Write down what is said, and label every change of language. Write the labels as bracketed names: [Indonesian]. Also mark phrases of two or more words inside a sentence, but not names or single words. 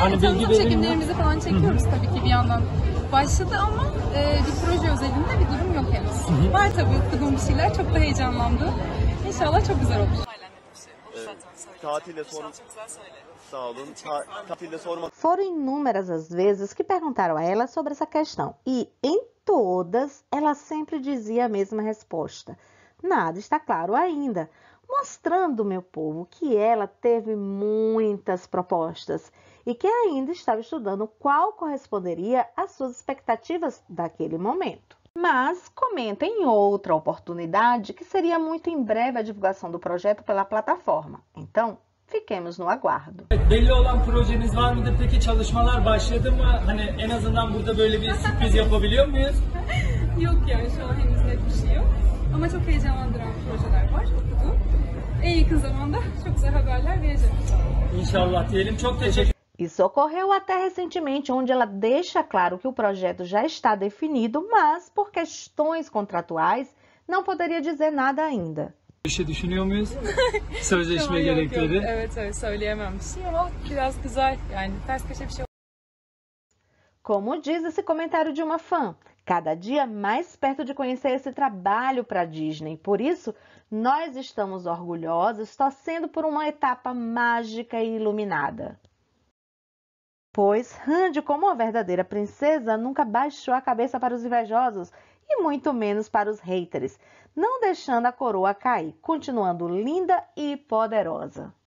[Turkish] Hani bilgi tanıtım verin mi? çekimlerimizi falan çekiyoruz tabii ki bir yandan. Başladı ama bir proje özelinde bir durum yok henüz. Var tabii okuduğum bir şeyler. Çok da heyecanlandım. İnşallah çok güzel olur. Tatile sormak. Sağ olun. Tatile sormak. [Portuguese] Foram inúmeras as vezes que perguntaram a ela sobre essa questão e, em todas, ela sempre dizia a mesma resposta: "Nada está claro ainda", mostrando, meu povo, que ela teve muitas propostas e que ainda estava estudando qual corresponderia às suas expectativas daquele momento. Mas comenta em outra oportunidade que seria muito em breve a divulgação do projeto pela plataforma. Então, fiquemos no aguardo. [Turkish] Belli olan projeniz var mıdır peki? Çalışmalar başladı mı? Hani en azından burada böyle bir sürpriz yapabiliyor muyuz? Yok yani şu an henüz net bir şey yok. Ama çok heyecanlandıran projeler var okuduğum. En yakın zamanda çok güzel haberler vereceğim. İnşallah diyelim. Çok teşekkür [Portuguese] Isso ocorreu até recentemente, onde ela deixa claro que o projeto já está definido, mas por questões contratuais não poderia dizer nada ainda. [Turkish] Bir şey düşünüyor muyuz? Sözleşme gerekleri. Yok. Evet söyleyemem bir şey ama biraz güzel. Yani ters köşe bir şey. [Portuguese] Como diz esse comentário de uma fã, cada dia mais perto de conhecer esse trabalho para a Disney. Por isso, nós estamos orgulhosos, torcendo por uma etapa mágica e iluminada. Pois Randy, como uma verdadeira princesa, nunca baixou a cabeça para os invejosos e muito menos para os haters, não deixando a coroa cair, continuando linda e poderosa.